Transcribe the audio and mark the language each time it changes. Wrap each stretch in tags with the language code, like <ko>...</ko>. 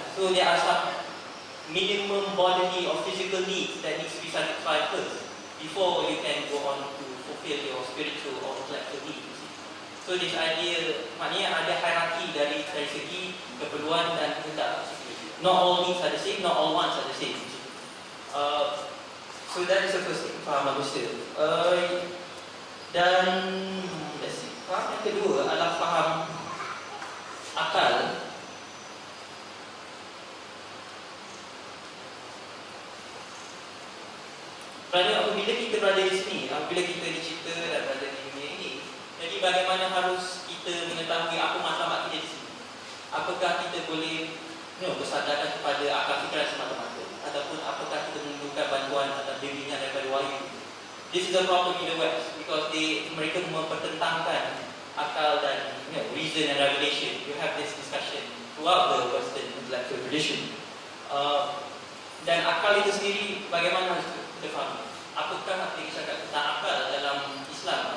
<en>So there are some minimum bodily or physical needs that needs to be satisfied first before you can go on to fulfill your spiritual or intellectual needs. So this idea,</en> <ms>maknanya ada hierarki dari segi keperluan dan kehendak.</ms> <en>Not all needs are the same, not all wants are the same. So that is the first thing,</en> <ms>faham manusia. Dan</ms> <en>let's see,</en> <ms>faham yang kedua adalah faham akal. Kerana apabila kita berada di sini, apabila kita dicipta dan berada di dunia ini, jadi bagaimana harus kita mengetahui apa matlamat kita di sini? Apakah kita boleh bersandarkan kepada akal fikiran semata-mata, ataupun apakah kita memerlukan bantuan atau bimbingan daripada wahyu?</ms> <en>This is a problem in the West because</en> <ms>mereka mempertentangkan akal dan</ms> <en>reason and revelation. You have this discussion throughout the Western intellectual tradition.</en> <ms>Dan akal itu sendiri bagaimana harus kita fahami? Apakah kita cakap tentang akal dalam Islam?</ms>